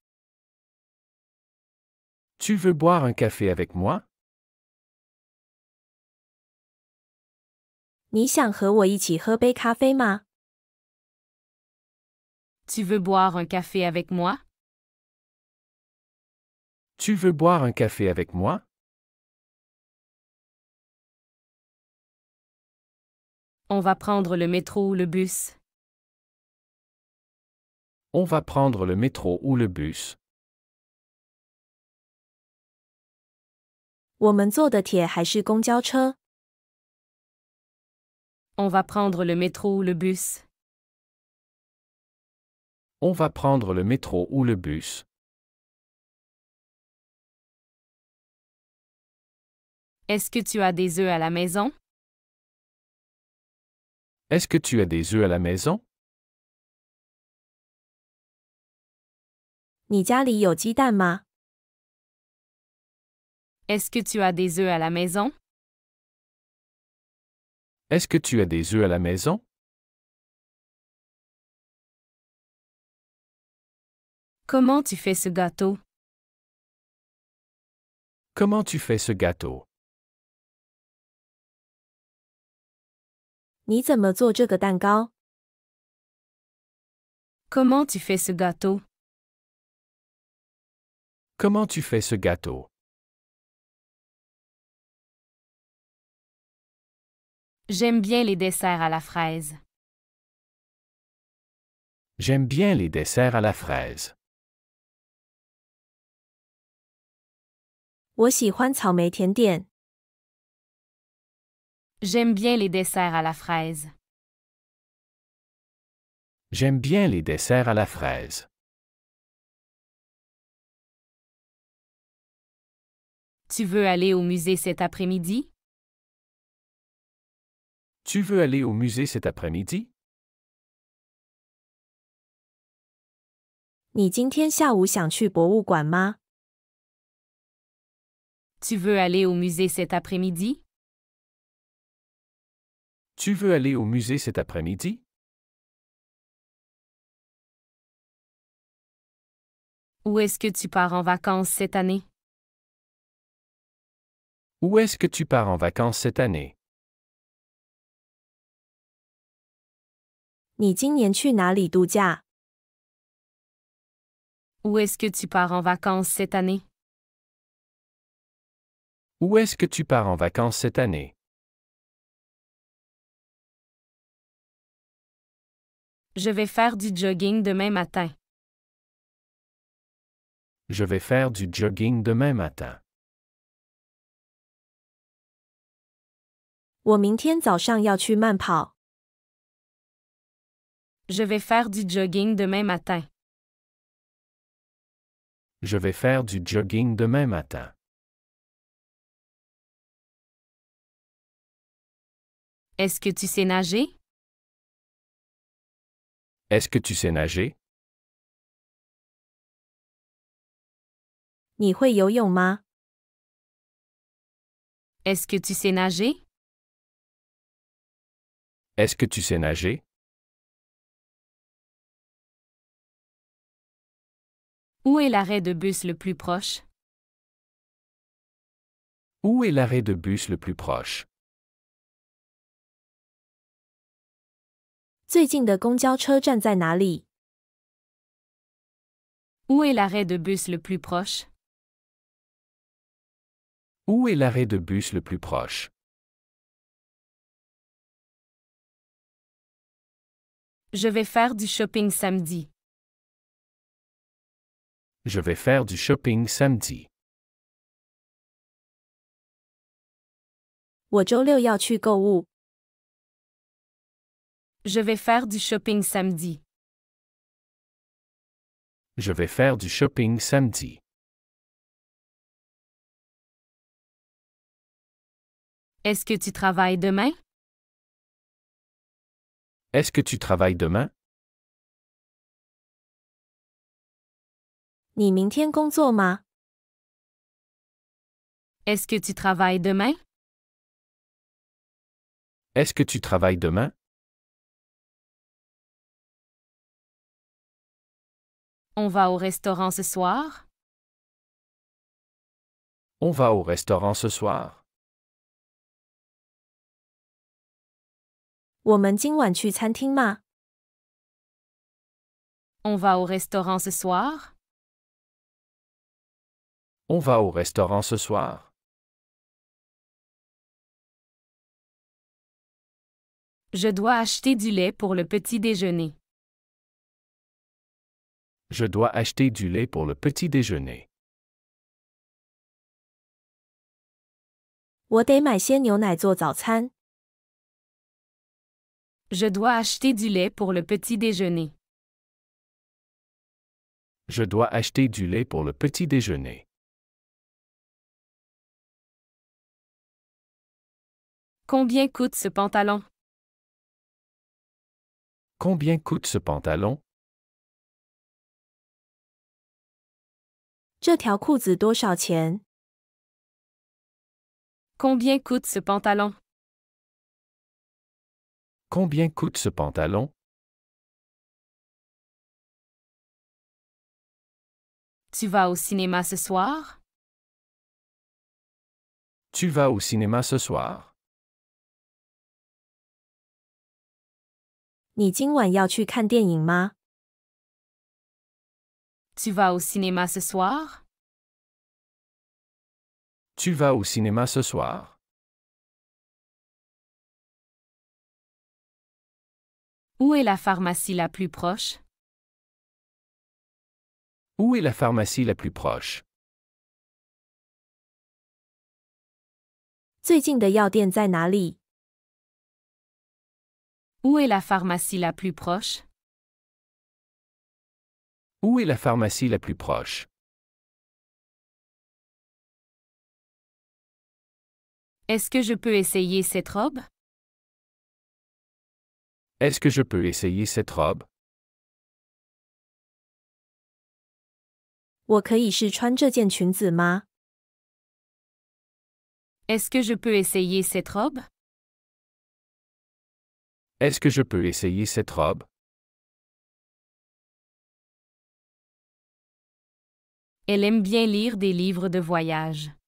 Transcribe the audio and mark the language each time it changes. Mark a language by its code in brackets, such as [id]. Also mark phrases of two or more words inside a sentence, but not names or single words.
[fr] Tu veux boire un café avec moi? [zh] 你想和我一起喝杯咖啡吗？ [fr] Tu veux boire un café avec moi? Tu veux boire un café avec moi? On va prendre le métro ou le bus. On va prendre le métro ou le bus. [zh] 我们坐的铁还是公交车？ [fr] On va prendre le métro ou le bus. On va prendre le métro ou le bus. Est-ce que tu as des œufs à la maison? Est-ce que tu as des œufs à la maison? [zh] 你家里有鸡蛋吗？ [fr] Est-ce que tu as des œufs à la maison? Est-ce que tu as des œufs à la maison? Comment tu fais ce gâteau? Comment tu fais ce gâteau? [zh] 你怎么做这个蛋糕？ [fr] Comment tu fais ce gâteau? Comment tu fais ce gâteau? J'aime bien les desserts à la fraise. J'aime bien les desserts à la fraise. [zh] 我喜欢草莓甜点。 [fr] J'aime bien les desserts à la fraise. J'aime bien les desserts à la fraise. Tu veux aller au musée cet après-midi? Tu veux aller au musée cet après-midi? [zh] 你今天下午想去博物馆吗？ [fr] Tu veux aller au musée cet après-midi? Tu veux aller au musée cet après-midi? Où est-ce que tu pars en vacances cette année? Où est-ce que tu pars en vacances cette année? [zh] 你今年去哪里度假？ [fr] Où est-ce que tu pars en vacances cette année? Où est-ce que tu pars en vacances cette année? Je vais faire du jogging demain matin. Je vais faire du jogging demain matin. [zh] 我明天早上要去慢跑。 [fr] Je vais faire du jogging demain matin. Je vais faire du jogging demain matin. Est-ce que tu sais nager? Est-ce que tu sais nager? [zh] 你会游泳吗？ [fr] Est-ce que tu sais nager? Est-ce que tu sais nager? Où est l'arrêt de bus le plus proche? Où est l'arrêt de bus le plus proche? [zh] 最近的公交车站在哪里？ [fr] Où est l'arrêt de bus le plus proche? Où est l'arrêt de bus le plus proche? Je vais faire du shopping samedi. Je vais faire du shopping samedi. [zh] 我周六要去购物。 [fr] Je vais faire du shopping samedi. Je vais faire du shopping samedi. Est-ce que tu travailles demain? Est-ce que tu travailles demain? [zh] 你明天工作吗？ [fr] Est-ce que tu travailles demain? Est-ce que tu travailles demain? On va au restaurant ce soir? On va au restaurant ce soir. [zh] 我们今晚去餐厅吗？ [fr] On va au restaurant ce soir? On va au restaurant ce soir. Je dois acheter du lait pour le petit déjeuner. Je dois acheter du lait pour le petit déjeuner. [zh] 我得买些牛奶做早餐。 [fr] Je dois acheter du lait pour le petit déjeuner. Je dois acheter du lait pour le petit déjeuner. Combien coûte ce pantalon? Combien coûte ce pantalon? [zh] 这条裤子多少钱？ [fr] Combien coûte ce pantalon? Combien coûte ce pantalon? Tu vas au cinéma ce soir? Tu vas au cinéma ce soir. [zh] 你今晚要去看电影吗？ [fr] Tu vas au cinéma ce soir? Tu vas au cinéma ce soir. Où est la pharmacie la plus proche? Où est la pharmacie la plus proche? [zh] 最近的药店在哪里？ [fr] Où est la pharmacie la plus proche? Où est la pharmacie la plus proche? Est-ce que je peux essayer cette robe? Est-ce que je peux essayer cette robe? [zh] 我可以试穿这件裙子吗？ [fr] Est-ce que je peux essayer cette robe? Est-ce que je peux essayer cette robe? Elle aime bien lire des livres de voyage.